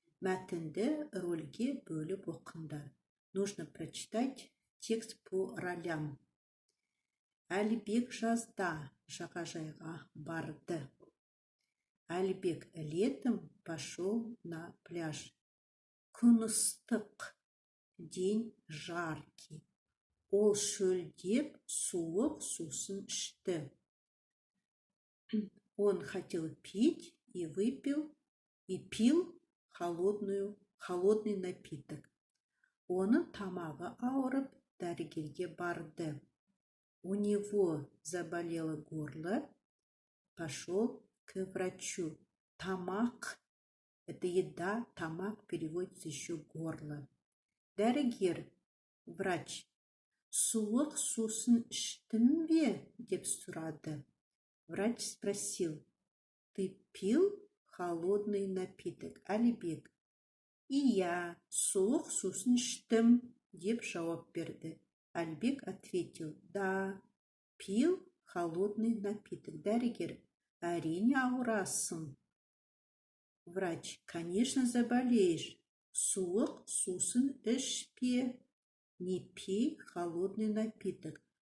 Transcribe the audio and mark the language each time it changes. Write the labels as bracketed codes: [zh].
[kk] Мәтінді рөлге бөліп оқыңдар. [ru] Нужно прочитать текст по ролям. [kk] Әлібек жазда жағажайға барды. [ru] Әлібек летом пошел на пляж. [kk] Күн ыстық, [ru] день жаркий. [kk] Ол шөлдеп суық сусын ішті. [ru] Он хотел пить и пил холодный напиток. [kk] Оның тамағы ауырып, дәрігерге барды. [ru] У него заболело горло, пошел к врачу. Тамақ – это еда, тамақ переводится еще горло. [kk] Дәрігер, врач, суық сусын іштің бе? Деп сұрады. [ru] Врач спросил, ты пил холодный напиток? [kk] Әлібек, и я суық сусын іштім, деп жауап берді. [ru] Әлібек ответил, да, пил холодный напиток. [kk] Дәрігер, әрине ауырасың. [ru] Врач, конечно, заболеешь. [kk] Суық сусын ішпе. [ru] Не пей холодный напиток.